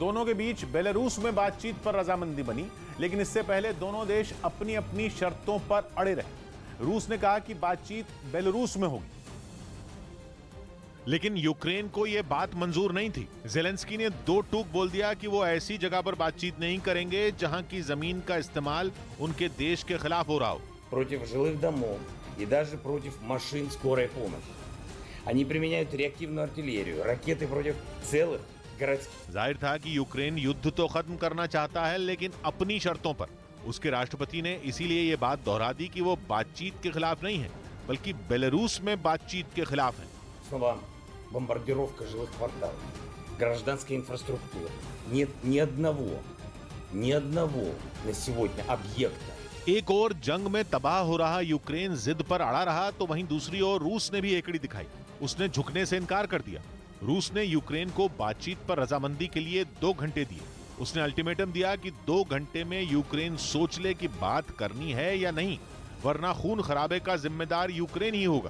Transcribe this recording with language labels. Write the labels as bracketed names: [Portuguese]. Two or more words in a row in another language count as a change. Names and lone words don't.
[Hindi] दोनों के बीच बेलारूस में बातचीत पर रजामंदी बनी, लेकिन इससे पहले दोनों देश अपनी अपनी शर्तों पर अड़े रहे। रूस ने कहा कि बातचीत बेलारूस में होगी, लेकिन यूक्रेन को यह बात मंजूर नहीं थी। ज़ेलेंस्की ने 2 टूक बोल दिया कि वो ऐसी जगह पर बातचीत नहीं करेंगे जहां की जमीन का इस्तेमाल उनके देश के खिलाफ हो रहा हो। [Russian] Против жилых домов и даже против машин скорой помощи. Они применяют реактивную артиллерию, ракеты против целых городских. [Hindi] जाहिर था कि यूक्रेन युद्ध तो खत्म करना चाहता है, लेकिन अपनी शर्तों पर। उसके राष्ट्रपति ने इसीलिए ये बात दोहरा दी कि वो बातचीत के खिलाफ नहीं है, बल्कि बेलारूस में बातचीत के खिलाफ है। [Russian] Снова бомбардировка жилых кварталов, гражданская инфраструктура. Нет ни одного на сегодня объекта. [Hindi] एक और जंग में तबाह हो रहा यूक्रेन जिद पर अड़ा रहा, तो वहीं दूसरी ओर रूस ने भी एकड़ी दिखाई। उसने झुकने से इनकार कर दिया। रूस ने यूक्रेन को बातचीत पर रजामंदी के लिए 2 घंटे दिए। उसने अल्टीमेटम दिया कि 2 घंटे में यूक्रेन सोच ले कि बात करनी है या नहीं, वरना खून खराबे का जिम्मेदार यूक्रेन ही होगा।